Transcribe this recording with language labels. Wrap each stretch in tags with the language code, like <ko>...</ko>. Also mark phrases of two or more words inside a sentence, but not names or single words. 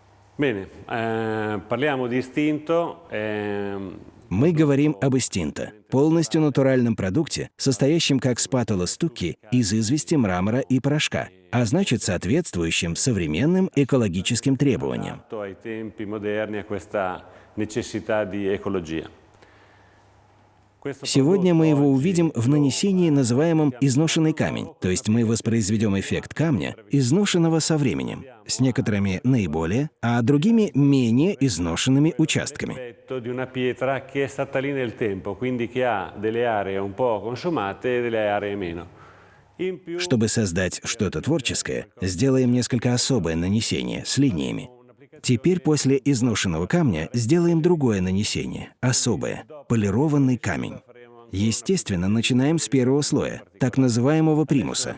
<it>Bene, parliamo di istinto.</it> <ru>Мы говорим об истинто, полностью натуральном продукте, состоящем как спатула стуки из извести, мрамора и порошка, а значит, соответствующим современным экологическим требованиям.</ru> <it>Ai tempi moderni a questa necessità di ecologia.</it> <ru>Сегодня мы его увидим в нанесении, называемом «изношенный камень», то есть мы воспроизведем эффект камня, изношенного со временем, с некоторыми наиболее, а другими менее изношенными участками.</ru> <it>Di una pietra che è stata lì nel tempo, quindi che ha delle aree un po' consumate e delle aree meno.</it> <ru>Чтобы создать что-то творческое, сделаем несколько особое нанесение с линиями. Теперь после изношенного камня сделаем другое нанесение, особое, полированный камень. Естественно, начинаем с первого слоя, так называемого примуса.</ru>